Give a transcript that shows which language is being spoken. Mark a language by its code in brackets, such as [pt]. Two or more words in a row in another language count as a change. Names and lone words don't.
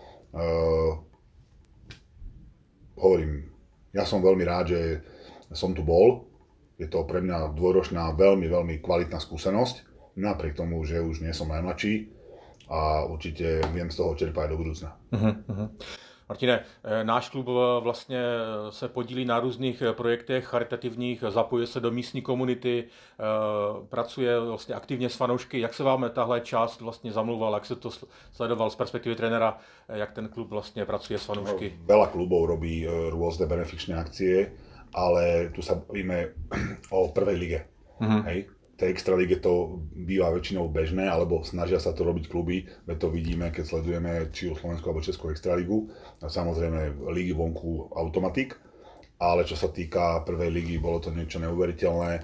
[sk] Hovorím, ja som veľmi rád, že som tu bol. Je to pre mňa dvojročná, veľmi, veľmi kvalitná skúsenosť. Napriek tomu, že už nie som najmladší a určite viem z toho čerpať do budúcna. [cs] Martine, náš klub vlastně se podílí na různých projektech charitativních, zapojuje se do místní komunity, pracuje vlastně aktivně s fanoušky. Jak se vám tahle část vlastně zamluval, jak se to sledoval z perspektivy trenéra, jak ten klub vlastně pracuje s fanoušky? [sk] Veľa klubov robí rôzne benefičné akcie, ale tu sa bavíme o prvej lige. Hej? V tej extralíge to býva väčšinou bežné, alebo snažia sa to robiť kluby, veď to vidíme, keď sledujeme či už Slovenskú alebo Českú extralígu. A samozrejme lígy vonku automatik, ale čo sa týka prvej ligy, bolo to niečo neuveriteľné.